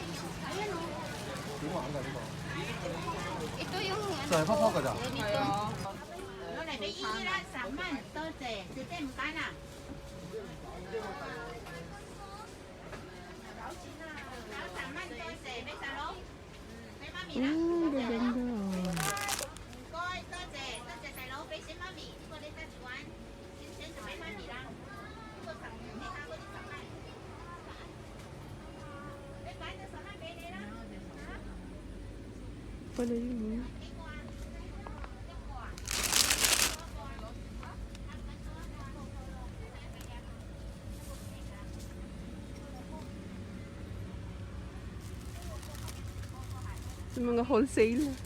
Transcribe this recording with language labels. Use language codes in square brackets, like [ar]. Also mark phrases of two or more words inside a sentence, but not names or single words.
[tl] Ito yung ano. [yue] 就係泡泡㗎咋？ [tl] Ganito. [yue] 攞嚟俾姨姨啦，10蚊，多謝，姐姐唔揀啦。有10蚊，多謝，俾細佬，俾媽咪啦。 [tl] Gaganda. [yue] 唔該，多謝，多謝細佬，俾錢媽咪，呢個你得住玩，錢就俾媽咪啦。呢個10，你下嗰啲10蚊，你擺咗10蚊俾你啦。 [tl] Pala yun, sa mga wholesale.